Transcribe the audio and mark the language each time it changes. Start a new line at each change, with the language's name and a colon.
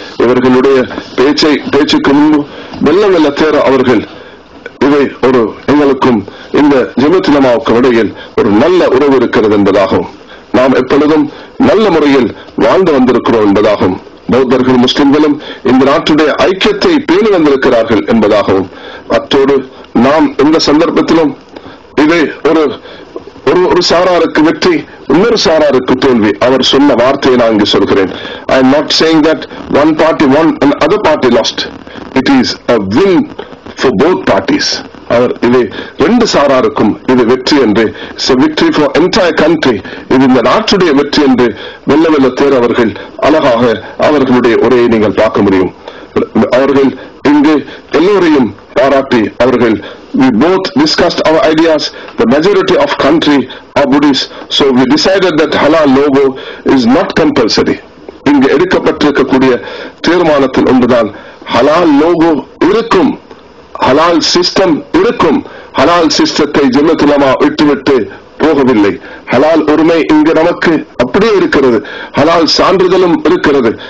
Tamil: இவர்களுடைய பேச்சுக்கு முன்பு வெள்ள தேர அவர்கள் இவை ஒரு எங்களுக்கும் இந்த ஜமியத் உலமாவுக்கு இடையில் ஒரு நல்ல உறவு இருக்கிறது என்பதாகவும் நாம் எப்பொழுதும் நல்ல முறையில் வாழ்ந்து வந்திருக்கிறோம் என்பதாகவும் பௌத்தர்கள் முஸ்லிம்களும் இந்த நாட்டுடைய ஐக்கியத்தை பேணி வந்திருக்கிறார்கள் என்பதாகவும் அத்தோடு நாம் எந்த சந்தர்ப்பத்திலும் இதை ஒரு சாராருக்கு வெற்றி இன்னொரு சாராருக்கு தோல்வி அவர் சொன்ன வார்த்தையை நான் இங்கு சொல்கிறேன்.
English: I am not saying that one party won and other party lost. It is a win for both parties.
Tamil: அவர் இது ரெண்டு சாராருக்கும் இது வெற்றி என்று,
English: it's a victory for entire country.
Tamil: இது இந்த நாட்டுடைய வெற்றி என்று வெள்ள தேர் அவர்கள் அழகாக அவர்களுடைய உரையை நீங்கள் பார்க்க முடியும். அவர்கள் இங்கு எல்லோரையும் பாராட்டி அவர்கள்
English: we both discussed our ideas. The majority of country are Buddhist, so we decided that halal logo is not compulsory.
Tamil: இங்கு எடுக்கப்பட்டிருக்கக்கூடிய தீர்மானத்தில் ஒன்றுதான் ஹலால் லோகோ இருக்கும், ஹலால் சிஸ்டம் இருக்கும். ஹலால் சிஸ்டத்தை ஜமியத் உலமா விட்டுவிட்டு போகவில்லை. ஹலால் உரிமை இங்கு நமக்கு அப்படியே இருக்கிறது, ஹலால் சான்றிதழும் இருக்கிறது.